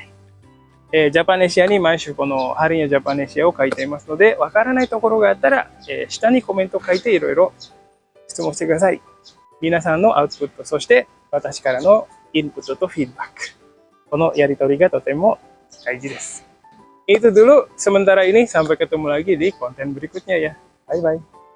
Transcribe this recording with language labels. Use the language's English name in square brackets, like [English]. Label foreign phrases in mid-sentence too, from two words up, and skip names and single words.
[Japanese] ジャパネシアに毎週このハリニャジャパネシアを書いていますので、わからないところがあったら、下にコメントを書いていろいろ質問してください。皆さんのアウトプット、そして私からのインプットとフィードバック。このやりとりがとても大事です。 [Indonesian] Itu dulu sementara ini, sampai ketemu lagi di konten berikutnya ya. [English] Bye bye.